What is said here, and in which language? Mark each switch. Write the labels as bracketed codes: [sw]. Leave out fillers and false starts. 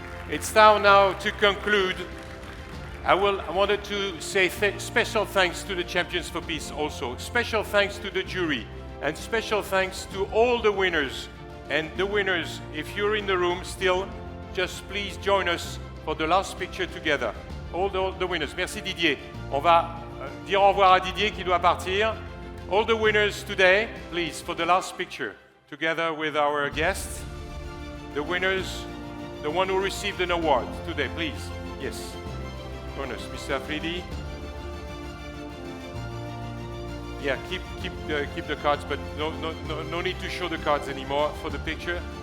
[en] It's time now to conclude. I wanted to say special thanks to the Champions for Peace also. Special thanks to the jury, and special thanks to all the winners And the winners, if you're in the room still, just please join us for the last picture together. All the winners. [fr] Merci [en] Didier. [fr] On va dire au revoir à Didier qui doit partir. [en] All the winners today, please, for the last picture, together with our guests. The winners, the one who received an award today, please. Yes. Join us, Mr. Afridi. Yeah, keep the cards, but no need to show the cards anymore for the picture.